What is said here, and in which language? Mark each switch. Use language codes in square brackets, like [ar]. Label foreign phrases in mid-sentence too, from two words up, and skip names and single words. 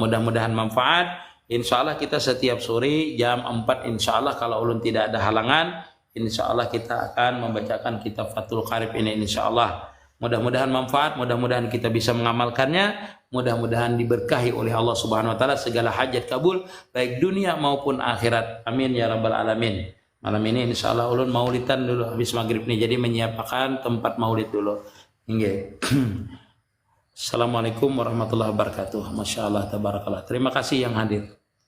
[id] Mudah-mudahan manfaat. [ar] إن شاء الله [id] kita setiap sore jam 4 [ar] إن شاء الله [id] kalau ulun tidak ada halangan, [ar] إن شاء الله [id] kita akan membacakan kitab Fathul Qarib ini, [ar] إن شاء الله. [id] Mudah-mudahan manfaat, mudah-mudahan kita bisa mengamalkannya, mudah-mudahan diberkahi oleh Allah [ar] سبحانه وتعالى, [id] segala hajat kabul baik dunia maupun akhirat, [ar] آمين يا رب العالمين. [id] Malam ini [ar] إن شاء الله [id] ulun maulidan dulu habis maghrib nih, jadi menyiapkan tempat maulid dulu. Hingga. [ar] السلام عليكم ورحمة الله وبركاته. ما شاء الله، تبارك الله. [id] Terima kasih yang hadir.